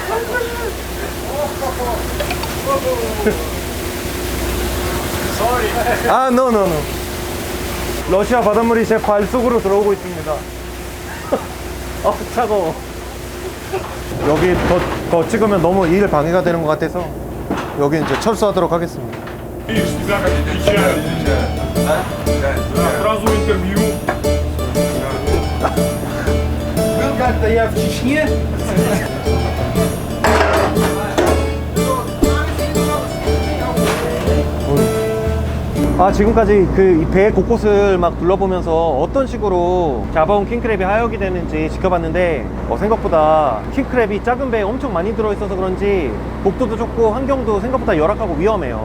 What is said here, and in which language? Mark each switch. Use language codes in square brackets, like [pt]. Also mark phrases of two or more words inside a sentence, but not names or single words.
[ko] no. 러시아 바닷물이 제 발 속으로 들어오고 있습니다. 차가워. 여기 더 찍으면 너무 일 방해가 되는 것 같아서 여기 이제 철수하도록 하겠습니다. [ru] Сразу интервью. Был как-то я в Чечне. [ko] 지금까지 그 배 곳곳을 막 둘러보면서 어떤 식으로 잡아온 킹크랩이 하역이 되는지 지켜봤는데, 생각보다 킹크랩이 작은 배에 엄청 많이 들어있어서 그런지 복도도 좁고 환경도 생각보다 열악하고 위험해요.